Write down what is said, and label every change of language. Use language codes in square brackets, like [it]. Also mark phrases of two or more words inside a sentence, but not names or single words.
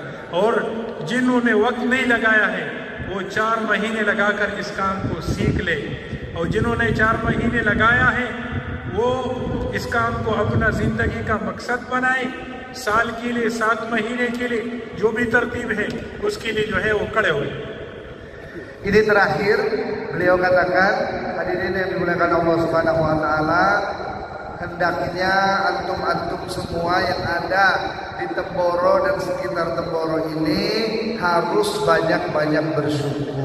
[ur] اور جنہوں نے وقت نہیں لگایا ہے وہ 4 مہینے لگا کر اس کام کو سیکھ لے، اور جنہوں نے 4 مہینے لگایا ہے وہ اس کام کو اپنا زندگی کا مقصد بنائے، سال کے لیے 7 مہینے کے لیے جو بھی ترتیب ہے اس کے لیے جو ہے وہ کھڑے ہوئے. [id] Ini terakhir beliau katakan, hadirin yang dimuliakan Allah [ar] سبحانه وتعالى, [id] hendaknya antum-antum semua yang ada di Temboro dan sekitar Temboro ini harus banyak-banyak bersyukur.